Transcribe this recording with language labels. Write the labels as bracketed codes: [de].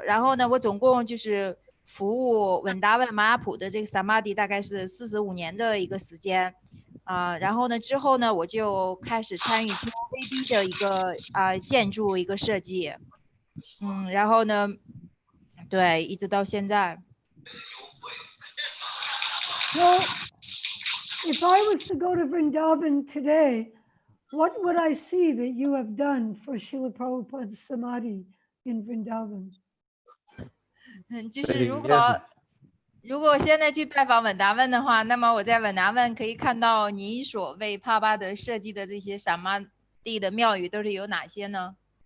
[zh] 然后呢，我总共就是服务稳达问玛雅普的这个 Samadhi 大概是45年的一个时间，然后呢之后呢，我就开始参与 TOVP 的一个建筑一个设计，然后呢，对，一直到现在。 [en] Well, if I was to go to Vrindavan today, what would I see that you have done for Srila Prabhupada's Samadhi in Vrindavan? [zh] 就是如果现在去拜访稳达问的话，那么我在稳达问可以看到你所为帕巴德设计的这些萨玛地的庙宇都是有哪些呢？